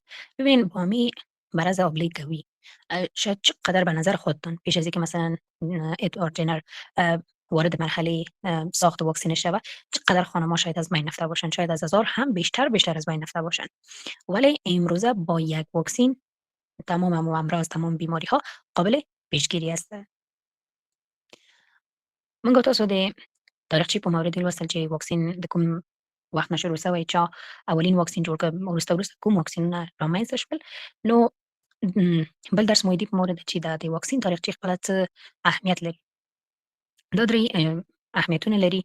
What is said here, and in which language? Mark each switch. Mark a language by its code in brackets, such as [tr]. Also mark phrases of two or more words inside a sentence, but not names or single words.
[fa] ببین با می مرض آبله گوی شاید چقدر به نظر خودتون پیش از اینکه مثلا ادوارد جنر وارد مرحله ساخت واکسن شود، چقدر خانم‌ها شاید از بین رفته باشن، شاید از هزار هم بیشتر از بین رفته باشن، ولی امروزه با یک واکسن تمام امراض، تمام بیماری ها قابل پیشگیری است. [ps] من تاسو د تاریخچې په مورد لوستل چې واکسین د کوم وخت نه شروع سوی، چا اولین واکسین جوړ کړ، وروسته کوم واکسینونه رامنځته شول. نو بل درس مو په مورد چې د واکسین تاریخچې خپله څه اهمیت لري. دا درې اهمیتونه لري.